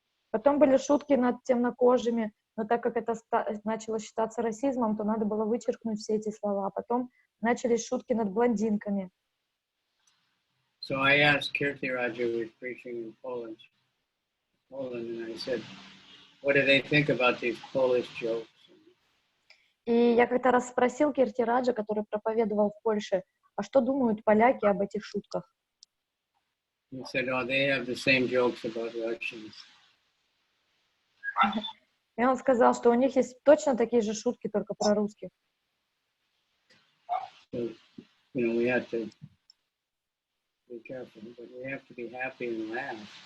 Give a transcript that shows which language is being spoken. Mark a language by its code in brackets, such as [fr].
[ru] Потом были шутки над темнокожими, но так как это начало считаться расизмом, то надо было вычеркнуть все эти слова. Потом начались шутки над блондинками. [en] So I asked Kirtiraj, who was preaching in Poland, and I said, what do they think about these Polish jokes? [ru] И я как-то раз спросил Киртираджа, который проповедовал в Польше, а что думают поляки об этих шутках? [en] He said, oh, they have the same jokes about Russians. [ru] И он сказал, что у них есть точно такие же шутки, только про русских. [en] So, we have to be careful, but we have to be happy and laugh.